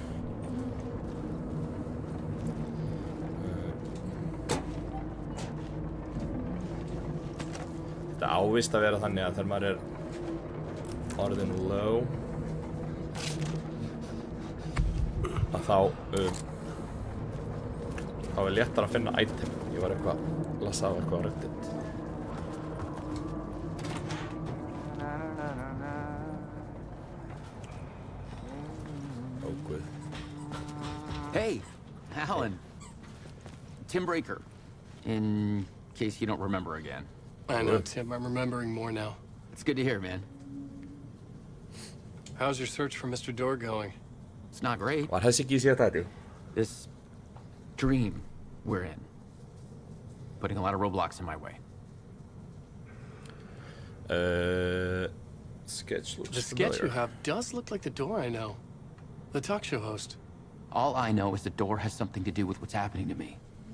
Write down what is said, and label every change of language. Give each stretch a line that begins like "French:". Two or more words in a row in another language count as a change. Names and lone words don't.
Icelandic: Þetta ávist að vera þannig að þegar maður er orðin low að þá er léttar að finna item. Ég var eitthvað að lasa af eitthvað á Reddit.
English: Hey, Alan. Tim Breaker, in case you don't remember again. I know, Tim. I'm remembering more now. It's good to hear, man. How's your search for Mr. Door going? It's not great.
Icelandic: Var þessi ekki sér þetta?
English: This dream we're in, putting a lot of roadblocks in my way. Sketch looks The sketch familiar. you have does look like the Door I know. The talk show host. All I know is the door has something to do with what's happening to me.